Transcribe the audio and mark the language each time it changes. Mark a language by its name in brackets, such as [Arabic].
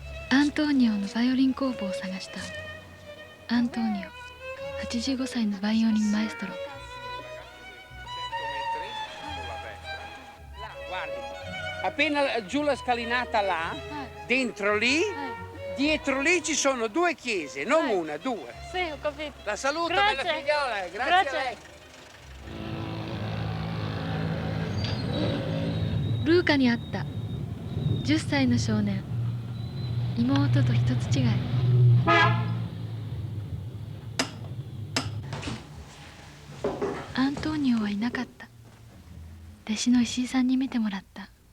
[Japanese] アントーニオのバイオリン工房を探した。アントーニオ、85歳のバイオリンマエストロ。 [Italian] Appena giù la scalinata là, dentro lì, dietro lì ci sono due chiese, non una, due. Sì, ho capito. La saluto, bella figliola, grazie a lei. [Japanese] ルーカにあった10歳の少年。妹と一つ違い。アントーニオはいなかった。弟子の石井さんに見てもらった。